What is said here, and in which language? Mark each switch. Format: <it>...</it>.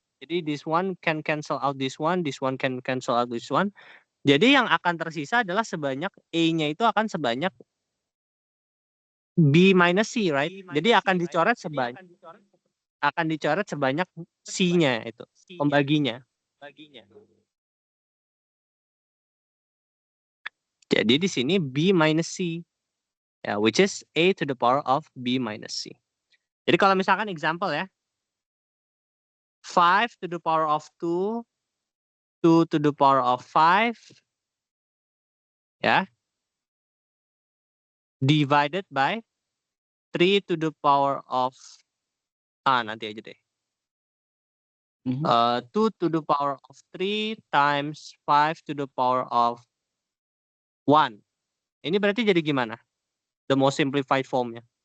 <id>Jadi</id> <en>this one can cancel out this one can cancel out this one.</en> <id>Jadi yang akan tersisa adalah sebanyak A-nya itu akan sebanyak B minus C,</id> <en>right?</en> <id>Jadi akan dicoret sebanyak C-nya itu, pembaginya. Jadi di sini B minus C.</id> <en>Ya, which is A to the power of B minus C.</en> <id>Jadi kalau misalkan</id> <en>example ya. 5 to the power of 2, 2 to the power of 5. Ya. Divided by 3 to the power of</en> <id>nanti aja deh.</id> <en>2 to the power of 3 times 5 to the power of 1.</en> <id>Ini berarti jadi gimana?</id> <en>The most simplified formnya.</en>